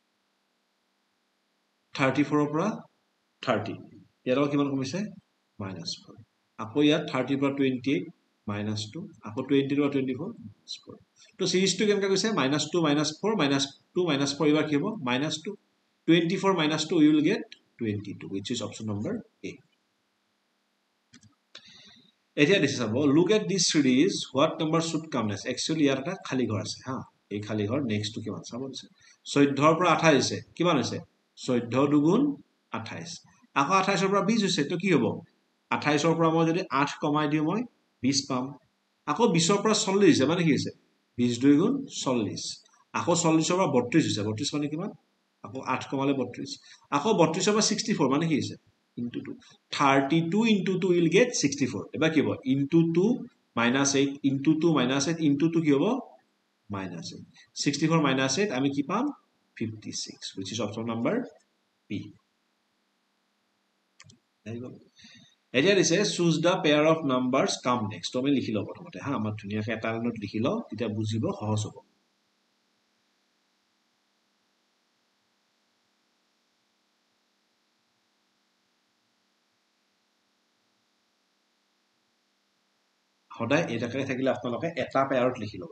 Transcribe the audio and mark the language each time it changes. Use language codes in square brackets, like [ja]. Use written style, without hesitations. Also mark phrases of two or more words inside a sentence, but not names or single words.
[as] 34 পৰা 30 ইয়াত কিমান কমিছে? -4। আকৌ ইয়াত 30 পৰা 28 -2 আকৌ 20 পৰা 24 -4। তো সিৰিজটো কেনেকৈ গৈছে? -2 -4 -2 -4 এবাৰ কি হ'ব? [en] -2 24 -2 you will get 22 which is option number A. [as] এতিয়া দিছে চাব [en] look at this series what number should come next. [as] একচুৱেলি ইয়াত এটা খালী ঘৰ আছে হা। এই খালী ঘৰ নেক্সটটো কিমান চাব দিছে। 14 পৰা 28 হৈছে। কিমান হৈছে? 14 দুগুণ 28। আকৌ 28 পৰা 20 হৈছে। তো কি হ'ব? 28 পৰা মই যদি 8 কমাই দিওঁ মই 20 পাম। আকৌ 20 পৰা 40 হৈছে মানে কি হৈছে? 20 2 গুণ 40। আকৌ 40 পৰা 32 হৈছে। 32 মানে কিমান? আকৌ 8 কমালে 32। আকৌ 32 পৰা 64 মানে কি হৈছে? [en] into 2 32 into 2 will get 64। [as] এবাৰ কি হ'ব? [en] into 2 -8 into 2 -8 into 2 [as] কি হ'ব? -8। 64 -8 আমি কি পাম? [en] 56 which is option number B. [as] এতিয়া দিছে [en] choose the pair of numbers come next। [as] তো আমি লিখি লওঁ প্ৰথমতে হা। আমাৰ ধুনীয়াকৈ এটা লাইনত লিখি লওঁ, তেতিয়া বুজিব সহজ হ'ব। সদায় এটাকে থাকিলে আপোনালোকে এটা পেয়াৰত লিখি ল'ব।